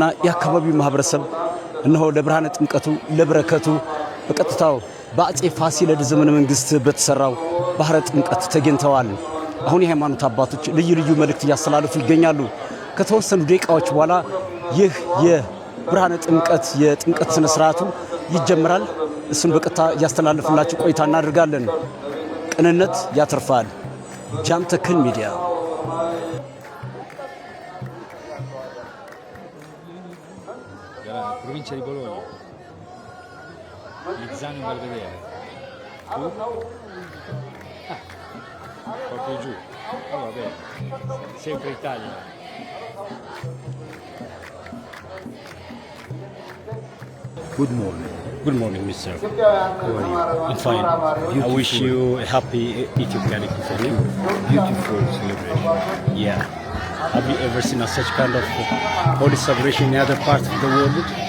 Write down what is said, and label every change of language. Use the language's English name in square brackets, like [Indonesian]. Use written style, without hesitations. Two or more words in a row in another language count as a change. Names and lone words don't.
[Amharic] የአካባቢው ማህበረሰብ እነሆ ለብርሃነ ጥምቀቱ ለበረከቱ በቀጥታው በአጼ ፋሲለደስ ዘመነ መንግስት በተሰራው ባህረ ጥምቀት ተገኝተዋል። አሁን የሃይማኖት አባቶች ልዩ ልዩ መልእክት እያስተላለፉ ይገኛሉ። ከተወሰኑ ደቂቃዎች በኋላ ይህ የብርሃነ ጥምቀት የጥምቀት ስነ ስርዓቱ ይጀምራል። እሱን በቀጥታ እያስተላለፍላችሁ ቆይታ እናደርጋለን። ቅንነት ያተርፋል። ጃንትክል ሚዲያ [Italian] provincia di Bologna, Lizzano Belvedere, tu? Proprio giù, oh, vabbè, sempre Italia. [English] Good morning. Good morning, mister. How are you? I'm fine. Beautiful. I wish you a happy Ethiopian Epiphany. Beautiful celebration. Yeah. Have you ever seen such kind of holy celebration in other parts of the world?